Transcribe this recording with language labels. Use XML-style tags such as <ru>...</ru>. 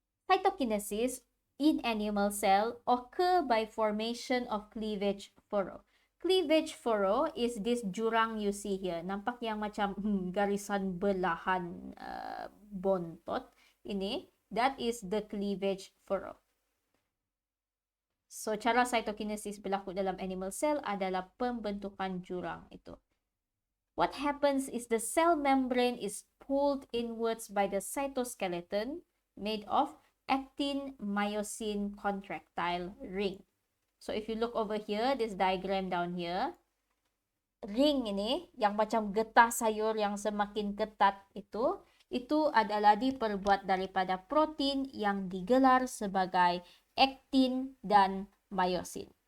<en>Cytokinesis in animal cell occur by formation of cleavage furrow. Cleavage furrow is this jurang you see here.</en> <ms>Nampak yang macam garisan belahan bontot.</ms> <en>Ini, that is the cleavage furrow.</en> <ms>So, cara cytokinesis berlaku dalam animal cell adalah pembentukan jurang itu.</ms> <en>What happens is the cell membrane is pulled inwards by the cytoskeleton made of actin myosin contractile ring. So if you look over here, this diagram down here,</en> <ms>ring ini yang macam getah sayur yang semakin ketat itu adalah diperbuat daripada protein yang digelar sebagai actin dan myosin.</ms>